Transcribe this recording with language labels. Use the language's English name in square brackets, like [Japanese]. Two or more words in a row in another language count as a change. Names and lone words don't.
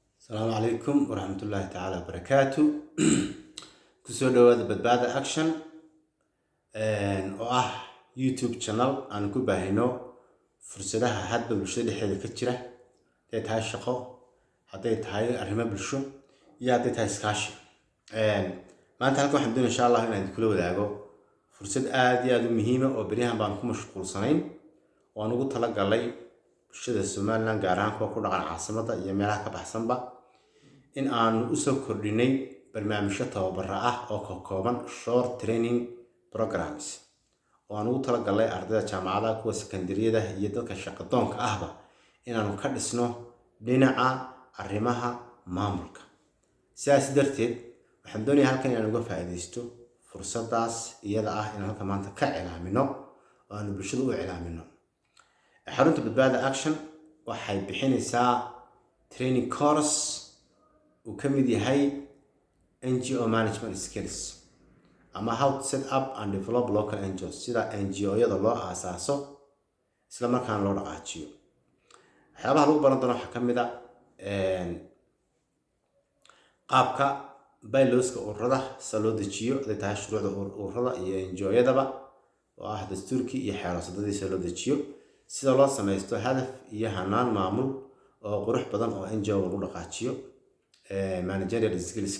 [Arabic] السلام عليكم ورحمة الله تعالى وبركاته. [Somali] Ku soo dhawaada Badbaado Action oo YouTube channel aan ku baahino fursadaha hadba bulshada dhexdeeda ka jira haday tahay shaqo, haday tahay arrimo bulsho iyo haday tahay iskaashi. maanta halkan waxaan doonayaa [Arabic] insha Allah [Somali] inaan kula wadaago fursad aad iyo aad u muhiim ah oo bariyahan baan ku mashquulsanayn oo aan ugu talagalay bulshada Soomaaliland gaar ahaan kuwa ku dhaqan caasimadda iyo meelaha ka baxsanba in aan u soo kordhinay barnaamijyo tababar ah oo ka kooban [English] short training programs [Somali] oo aan ugu talagalay ardayda jaamacadaha kuwa sekondariyada iyo dadka shaqo doonka ahba inaanu ka dhisno dhinaca arrimaha maamulka. sidaas darteed waxaan doonayaa halkan inaan uga faa'iideysto fursadaas iyada ah in halka maanta ka cilaamino oo aan bulshada u cilaamino. xarunta badbaada action waxay bixinaysaa [English] training course [Somali] uu ka mid yahay [English] NGO management skills [Somali] ama [English] how to set up and develop local NGOs [Somali] sida NGO-yada loo aasaaso isla markaana loo dhaqaajiyo. waxyaabaha lagu baran doono waxaa ka mid ah qaabka bylaws-ka ururada sida loo dejiyo haday tahay shuruucda ururada iyo NGO-yadaba oo ah dastuurkii iyo xeerarsadadiisa loo dejiyo, sida loo samaysto hadaf iyo hanaan maamul oo qurux badan oo NGO lagu dhaqaajiyo [English] managerial skills-ka.